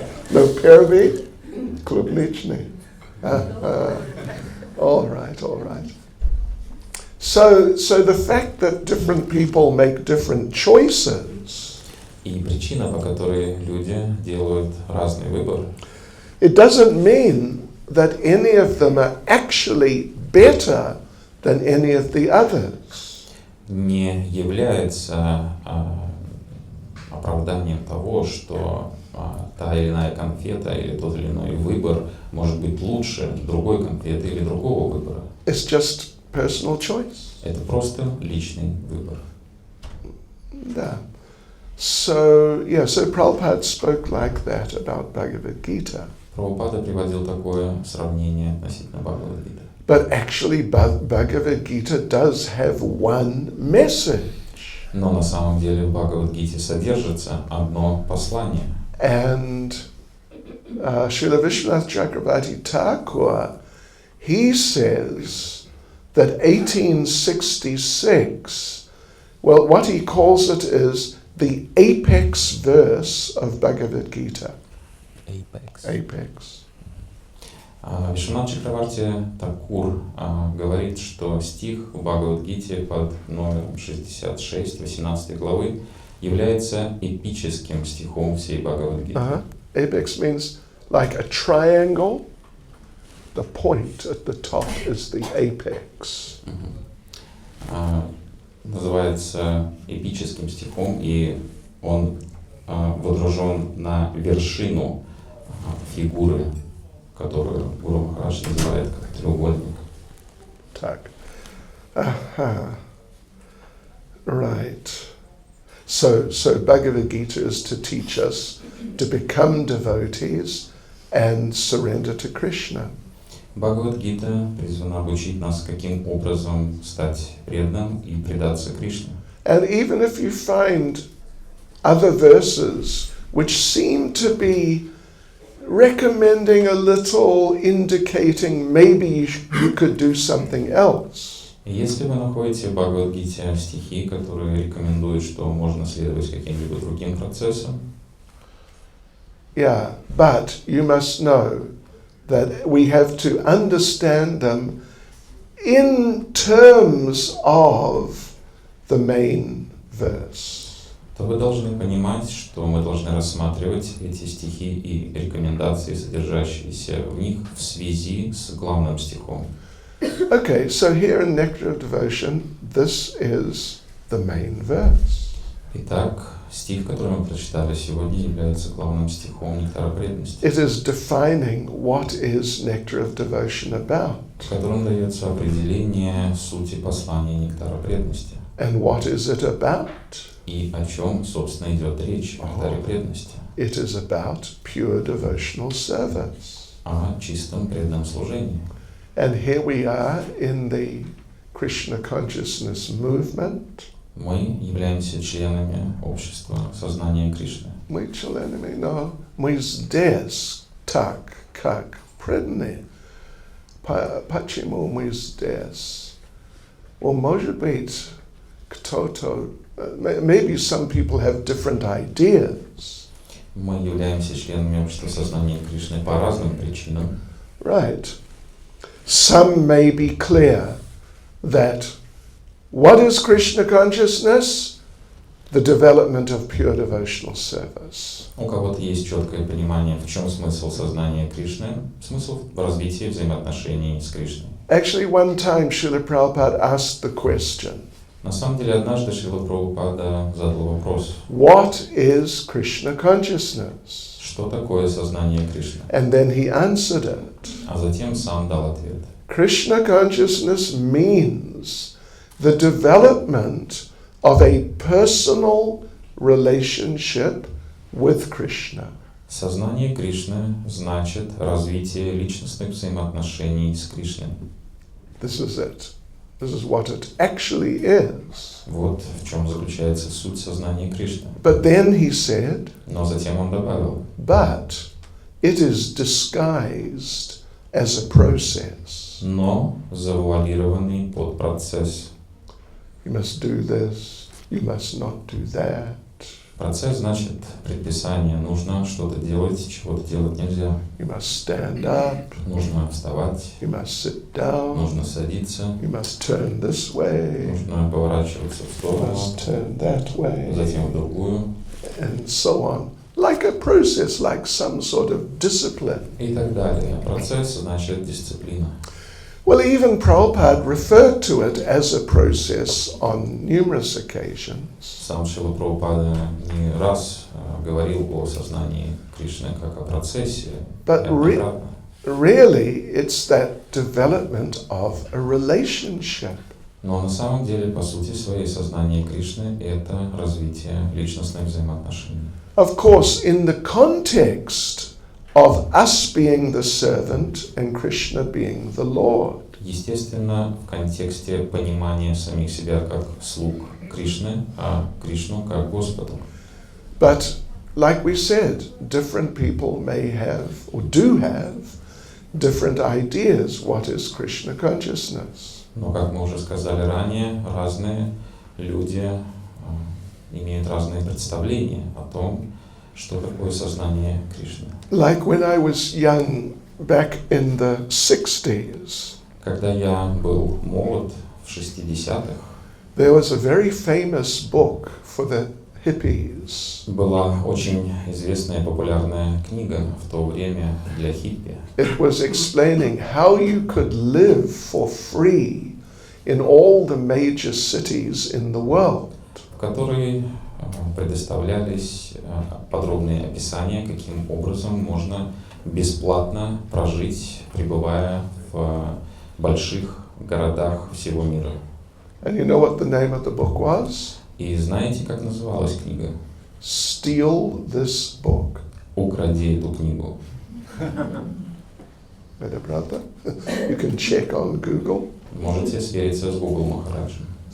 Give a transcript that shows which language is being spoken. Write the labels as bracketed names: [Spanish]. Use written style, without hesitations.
[English] No, [Russian] первый клубничный. [English] All right. So the fact that different people make different choices, [Russian] И причина, по которой люди делают разный выбор, [English] it doesn't mean that any of them are actually better than any of the others. [Russian] не является оправданием того, что та или иная конфета или тот или иной выбор может быть лучше другой конфеты или другого выбора. [English] It's just personal choice. [Russian] Это просто личный выбор. Да. [English] So Prabhupada spoke like that about Bhagavad Gita. [Russian] Прабхупада приводил такое сравнение относительно Бхагавад-гиты. [English] But actually Bhagavad Gita does have one message. [Russian] Но на самом деле в Бхагавад-гите содержится одно послание. [English] And Srila Vishwanath Chakravarti Thakur, he says that 1866, well, what he calls it is the apex verse of Bhagavad Gita. Apex. [Russian] Вишванат Чакраварти Такур говорит, что стих в Бхагавад-гите под номером 66, 18 главы является эпическим стихом всей Бхагавад-гиты. [English] Apex means like a triangle. The point at the top is the apex. [Russian] Называется эпическим стихом, и он водружен на вершину фигуры, которую Гуру Махарадж называет как треугольник. Так. [English] Right. So Bhagavad Gita is to teach us to become devotees and surrender to Krishna. [Russian] Бхагавад-гита призвана обучить нас, каким образом стать преданным и предаться Кришне. [English] And even if you find other verses which seem to be recommending a little, indicating maybe you could do something else. [Russian] Если вы находите в Бхагавад-гите стихи, которые рекомендуют, что можно следовать каким-либо другим процессам, [English] yeah, but you must know that we have to understand them in terms of the main verse. [Russian] то вы должны понимать, что мы должны рассматривать эти стихи и рекомендации, содержащиеся в них, в связи с главным стихом. [English] Okay, so here in Nectar of Devotion, this is the main verse. [Russian] Итак, стих, который мы прочитали сегодня, является главным стихом Нектара преданности, [English] It is defining what is Nectar of Devotion about. [Russian] в котором дается определение сути послания Нектара преданности. [English] And what is it about? [Russian] И о чем, собственно, идет речь в Нектаре преданности? [English] It is about pure devotional service. [Russian] О чистом преданном служении. [English] And here we are in the Krishna consciousness movement. [Russian] Мы являемся членами общества сознания Кришны. Мы членами, но мы здесь так, как преданные. Почему мы здесь? [English] Well, [Russian] может быть, кто-то, [English] maybe some people have different ideas. [Russian] Мы являемся членами общества сознания Кришны по разным причинам. [English] Right. Some may be clear that what is Krishna consciousness? the development of pure devotional service. [Russian] У кого-то есть четкое понимание, в чем смысл сознания Кришны, смысл в развитии взаимоотношений с Кришной. [English] Actually, one time Srila Prabhupada asked the question, [Russian] На самом деле, однажды Шрила Прабхупада задал вопрос, [English] what is Krishna consciousness? [Russian] что такое сознание Кришны? [English] And then he answered it. [Russian] А затем сам дал ответ. [English] Krishna consciousness means the development of a personal relationship with Krishna. [Russian] Сознание Кришны значит развитие личностных взаимоотношений с Кришной. [English] This is it. This is what it actually is. [Russian] Вот в чем заключается суть сознания Кришны. [English] But then he said, [Russian] Но затем он добавил, [English] but it is disguised as a process. [Russian] но завуалированный под процесс. [English] You must do this, you must not do that. [Russian] Процесс значит предписание. Нужно что-то делать, чего-то делать нельзя. [English] You must stand up, [Russian] Нужно вставать, [English] you must sit down, [Russian] нужно садиться, [English] you must turn this way, [Russian] нужно поворачиваться в [English] you [Russian] сторону, [English] must turn that way, [Russian] затем в другую [English] and so on. Like a process, like some sort of discipline. [Russian] и так далее. Процесс значит дисциплина. [English] Well, even Prabhupada referred to it as a process on numerous occasions. [Russian] Сам Шрила Прабхупада не раз говорил о сознании Кришны как о процессе. [English] But [Russian] неоднократно. [English] really, it's that development of a relationship. [Russian] Но на самом деле, по сути своей, сознание Кришны — это развитие личностных взаимоотношений. [English] Of course, in the context of us being the servant and Krishna being the Lord. [Russian] Естественно, в контексте понимания самих себя как слуг Кришны, а Кришну как Господа. [English] But like we said, different people may have or do have different ideas what is Krishna consciousness. [Russian] Но, как мы уже сказали ранее, разные люди имеют разные представления о том, что такое сознание Кришны. [English] Like when I was young back in the 60s, [Russian] Когда я был молод в 60-х, [English] there was a very famous book for the hippies. [Russian] была очень известная популярная книга в то время для хиппи. [English] It was explaining how you could live for free in all the major cities in the world. [Russian] В которой предоставлялись подробные описания, каким образом можно бесплатно прожить, пребывая в больших городах всего мира. [English] And you know what the name of the book was? [Russian] И знаете, как называлась книга? [English] Steal this book. [Russian] «Укради эту книгу». [English] Better brother. You can check on Google. [Russian] Можете свериться с Google Махараджем.